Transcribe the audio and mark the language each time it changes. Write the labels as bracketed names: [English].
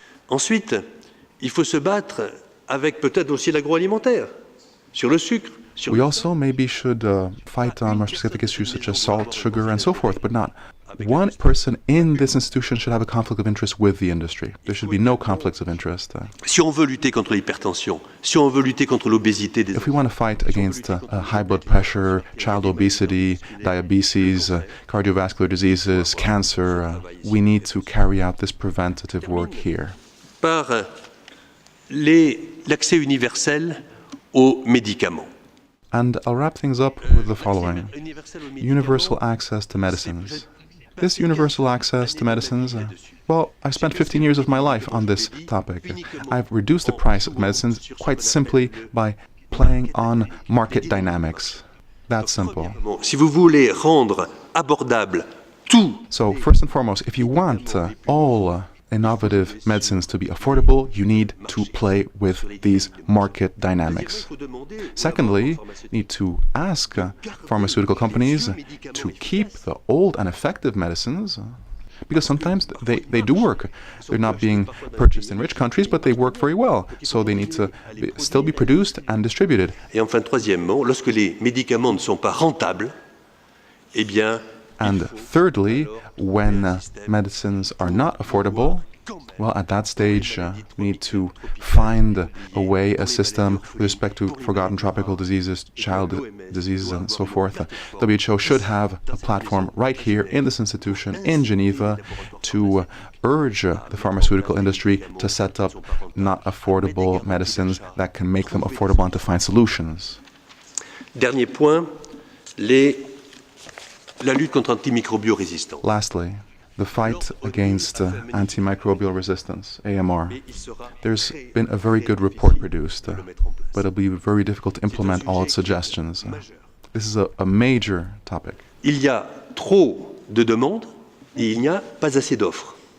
[French] Ensuite, il faut se battre avec peut-être aussi l'agroalimentaire, sur le sucre. [English] We also maybe should fight on more specific issues such as salt, sugar, and so forth, but not one person in this institution should have a conflict of interest with the industry. There should be no conflicts of interest. [French] Si on veut lutter contre l'hypertension, si on veut lutter contre l'obésité des... [English] If we want to fight against high blood pressure, child obesity, diabetes, cardiovascular diseases, cancer, we need to carry out this preventative work here. [French] Par l'accès universel aux médicaments. [English] And I'll wrap things up with the following. Universal access to medicines. This universal access to medicines, well, I've spent 15 years of my life on this topic. I've reduced the price of medicines quite simply by playing on market dynamics. That's simple. [French] Si vous voulez rendre abordable tout. [English] So, first and foremost, if you want all innovative medicines to be affordable, you need to play with these market dynamics. Secondly, you need to ask pharmaceutical companies to keep the old and effective medicines, because sometimes they do work. They're not being purchased in rich countries, but they work very well. So they need to still be produced and distributed. [French] Et enfin, troisièmement, lorsque les médicaments ne sont pas rentables, eh bien, [English] and thirdly, when medicines are not affordable, well, at that stage, we need to find a way, a system with respect to forgotten tropical diseases, child diseases, and so forth. WHO should have a platform right here in this institution in Geneva to urge the pharmaceutical industry to set up not affordable medicines that can make them affordable and to find solutions. [French] Dernier point, la lutte contre antimicrobiorésistance. [English] Lastly, the fight against antimicrobial resistance, AMR. There's been a very good report produced, but it'll be very difficult to implement all its suggestions. This is a major topic. [French] Il y a trop de demandes et il n'y a pas assez d'offres.